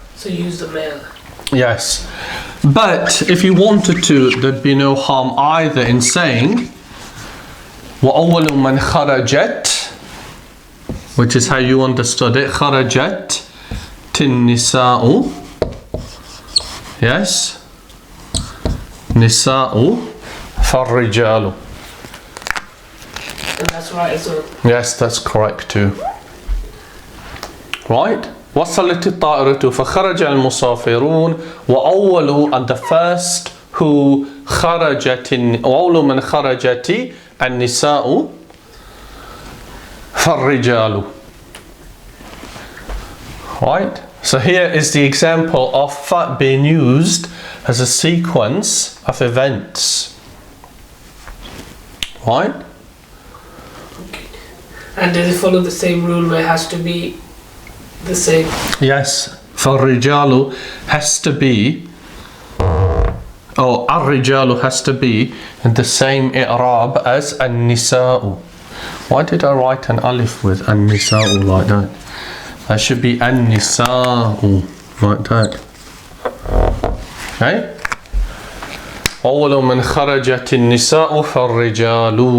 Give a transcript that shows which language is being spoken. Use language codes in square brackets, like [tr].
[en] So use the male. Yes, but if you wanted to, there'd be no harm either in saying [ar] وأول من خرجت, [en] which is how you understood it, [ar] خرجت النساء. Yes, نساء فالرجال. [en] And that's right as well. Yes, that's correct too. Right? [ar] وصلت الطائرة فخرج المسافرون وأول, [en] and the first who [ar] خرجت وأول من خرجت النساء فالرجال. [en] Right? So here is the example of fa being used as a sequence of events. Right? And does it follow the same rule where it has to be the same? Yes, فالرجال has to be, or الرجال has to be in the same i'rab as النساء. Why did I write an alif with النساء like that? That should be النساء like that. Okay? [ar] أول من خرجت النساء فالرجال.